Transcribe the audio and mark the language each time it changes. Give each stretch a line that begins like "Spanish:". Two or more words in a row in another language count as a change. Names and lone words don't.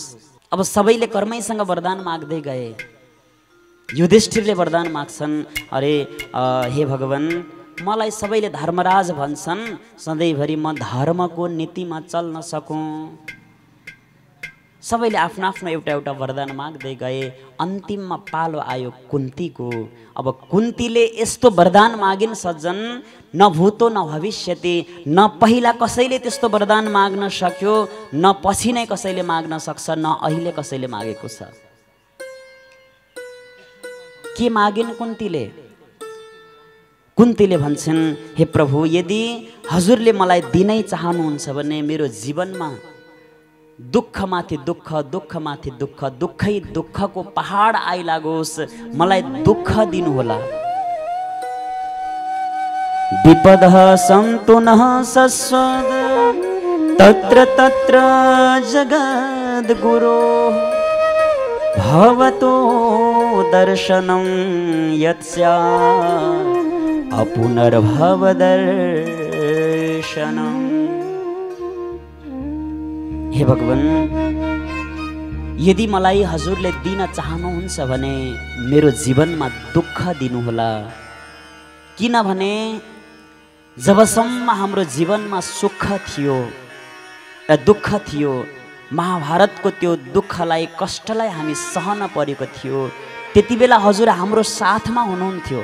Nepali: अब सबैले कर्मैसँग वरदान माग्दै गए। युधिष्ठिरले वरदान माग्छन्, अरे हे भगवान, मलाई सबैले धर्मराज भन्छन्, सधैँभरि म धर्मको नीतिमा चल्न सकूँ। सबैले आफ्नो आफ्नो एउटा एउटा वरदान माग्दै गए। अन्तिममा पालो आयो कुन्तीको। अब कुन्तीले यस्तो वरदान मागिन् सज्जन,
Sanskrit: न भूतो न भविष्यति,
Nepali: न पहिला कसैले त्यस्तो वरदान माग्न सक्यो, न पछि नै कसैले माग्न सक्छ, न अहिले कसैले मागेको छ। के मागिन् कुन्तीले? कुन्तीले भन्छन्, हे प्रभु, यदि हजुरले मलाई दिनै चाहनुहुन्छ भने मेरो जीवनमा दुःखमाथि दुःख, दुःखमाथि दुःख, दुःखै दुःखको पहाड आइलागोस्, मलाई दुःख दिनुहोला।
Sanskrit: विपदः सन्तु नः सस्वद तत्र तत्र जगद्गुरो भवतो दर्शनं यत्स्यात् अपुनर्भवदर्शनम्।
Nepali: हे भगवान, यदि मलाई हजुरले दिन चाहनुहुन्छ भने मेरो जीवनमा दुःख दिनुहोला। किनभने जबसम्म हाम्रो जीवनमा सुख थियो र दुःख थियो, महाभारतको त्यो दुःखलाई, कष्टलाई हामी सहन परेको थियो, त्यति बेला हजुर हाम्रो साथमा हुनुहुन्थ्यो।